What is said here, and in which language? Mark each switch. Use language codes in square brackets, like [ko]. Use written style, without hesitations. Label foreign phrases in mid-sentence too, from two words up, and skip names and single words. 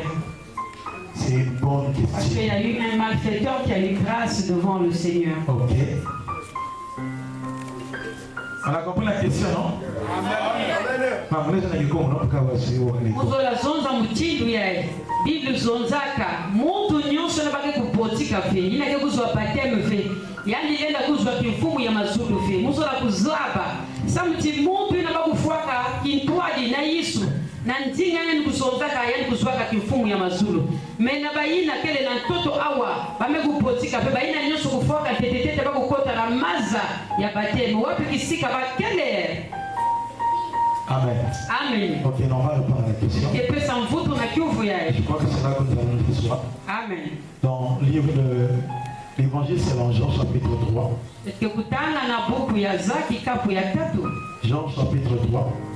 [fr] C'est une bonne question. Parce qu'il y a eu un malfaiteur qui a eu grâce devant le Seigneur. Ok. On a compris la question, non? [ktu] Bible zonzaka muntu nyonso na bake kupotika fe ina ke kuzwa bateme fe yani lenda kuzwa kimfumu ya mazulu fe musola kuzaba samti muntu ina bakufuaka kintwadi na Yesu na ndinga yani kuzonzaka yani kuzwaka kimfumu ya mazulu mena bayina kele na mtoto awa bamekupotika fe bayina nyonso kufuaka tetetete bakukota na maza ya bateme wapi kisika bakele. [fr] Amen. Ok, on va répondre à la question. Je crois que c'est là que nous allons le soir. Amen. Dans le livre de l'Évangile selon Jean chapitre 3. Jean chapitre 3.